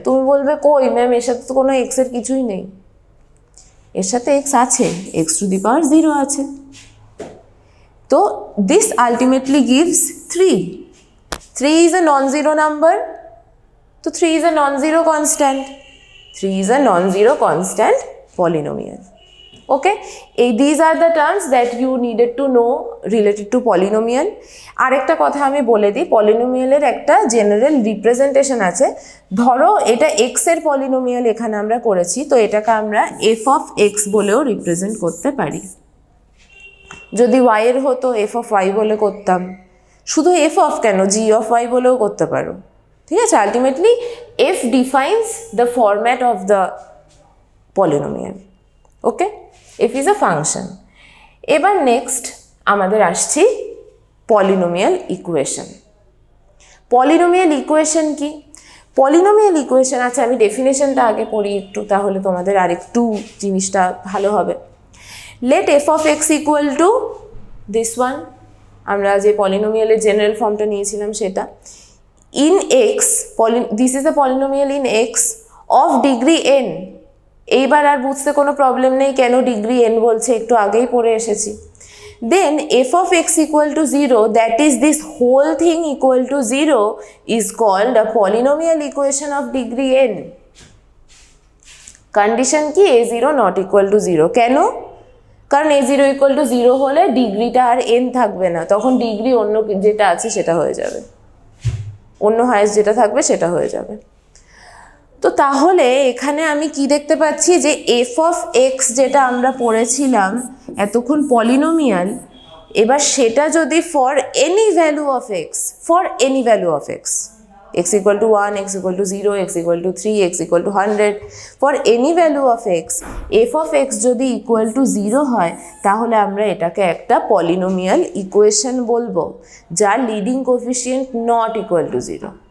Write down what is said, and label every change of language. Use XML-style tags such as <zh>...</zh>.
<bn>তুমি বলবে কই ম্যাম, এর সাথে তো কোনো এক্সের কিছুই নেই। এর সাথে এক্স আছে, x⁴0 আছে।</bn> <en>তো this ultimately gives 3। 3 is a non zero number, তো 3 is a non zero constant. 3 is a non zero constant polynomial. Okay, these are the terms that you needed to know related to polynomial.</en> <bn>আরেকটা কথা আমি বলে দিই, পলিনোমিয়ালের একটা general representation আছে। ধরো এটা এক্স এর পলিনোমিয়াল এখানে আমরা করেছি, তো এটাকে আমরা f(x) বলেও রিপ্রেজেন্ট করতে পারি। যদি y এর হতো f(y) বলে করতাম, শুধু f কেন, g(y) বলেও করতে পারো। ঠিক আছে,</bn> <en>Ultimately f defines the format of the polynomial. Okay, f is a function.</en> <bn>এবার নেক্সট আমাদের আসছি পলিনোমিয়াল ইকুয়েশন। পলিনোমিয়াল ইকুয়েশন কি? পলিনোমিয়াল ইকুয়েশন, আচ্ছা আমি ডেফিনেশনটা আগে পড়ি একটু, তাহলে তোমাদের আরেকটু জিনিসটা ভালো হবে।</bn> <en>let f of x equal to this one,</en> <bn>আমরা যে পলিনোমিয়ালের জেনারেল ফর্মটা নিয়েছিলাম সেটা,</bn> <en>In x, this is a polynomial in x of degree n.</en> <bn>এইবার আর বুঝতে কোনো প্রবলেম নেই কেন ডিগ্রি এন বলছে, একটু আগেই পড়ে এসেছি।</bn> <en>Then f of x equal to 0, that is this whole thing equal to 0, is called a polynomial equation of degree n. Condition</en> <bn>কি?</bn> <en>a0 not equal to 0.</en> <bn>কেন? কারণ</bn> <en>a0 equal to 0</en> <bn>হলে ডিগ্রিটা আর n থাকবে না, তখন ডিগ্রি অন্য যেটা আছে সেটা হয়ে যাবে, অন্য হাইয়েস্ট যেটা থাকবে সেটা হয়ে যাবে। তো তাহলে এখানে আমি কি দেখতে পাচ্ছি যে এফ অফ এক্স যেটা আমরা পড়েছিলাম এতক্ষণ পলিনোমিয়াল, এবার সেটা যদি</bn> <en>for any value of x,</en> <bn>for any value of x, x equal to 1, x equal to 0, x equal to 3, x equal to 100, for any value of x,</bn> <en>f of x যদি equal to 0</en> <bn>হয়, তাহলে আমরা এটাকে একটা polynomial equation বলবো যার</bn> <en>Leading coefficient not equal to 0।</en>